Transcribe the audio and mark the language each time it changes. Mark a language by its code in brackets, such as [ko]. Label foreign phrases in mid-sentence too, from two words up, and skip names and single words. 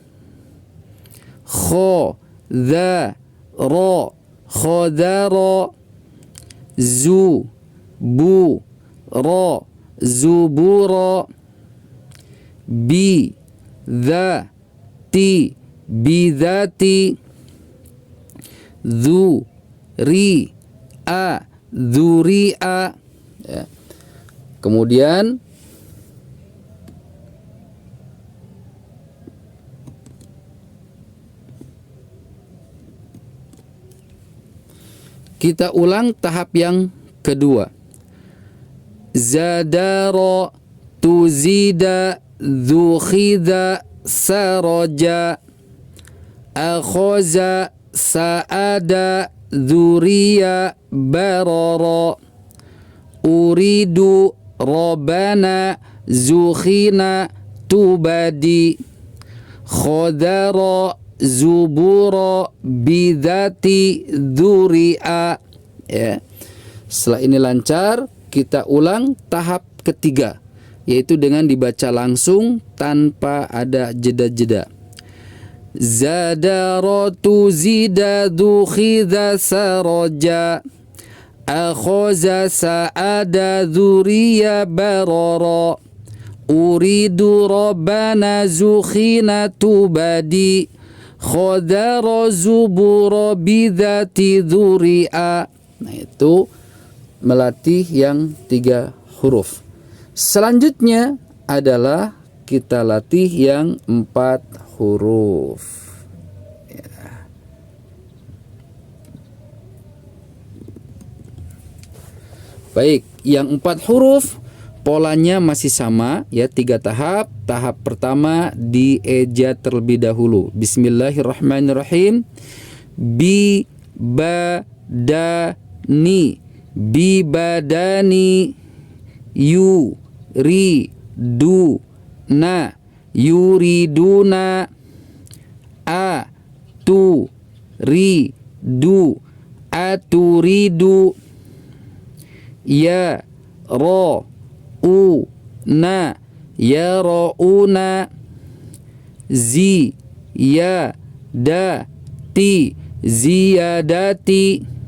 [id] kho dha ro khodaro, zu bu ro zuburo, bi dha ti bidhati, zu ri a dzuri'a. Ya. Kemudian kita ulang tahap yang kedua. Zadaro tuzida dzukhida saraja, akhoza saada dzuriya barara, uridu robana zukhina tubadi, khodara zubura bidhati dzuri'a. Ya. Setelah ini lancar, kita ulang tahap ketiga, yaitu dengan dibaca langsung tanpa ada jeda-jeda. Zadaratu zida dukhidha saraja, akhoza sa'ada dzuriya barara, uridu rabbana zukhina tubadi, khodara zubura bidhati dzuri'a. Nah, itu melatih yang 3 huruf. Selanjutnya adalah kita latih yang 4 huruf. Ya. Baik, yang 4 huruf polanya masih sama ya, 3 tahap. Tahap pertama dieja terlebih dahulu. [ar] بسم الله الرحمن الرحيم. Bi ba da ni, bi badani, yu ri du na yuriduna, a tu ri du aturidu, ya ro u na yarouna, zi ya da ti ziyadati,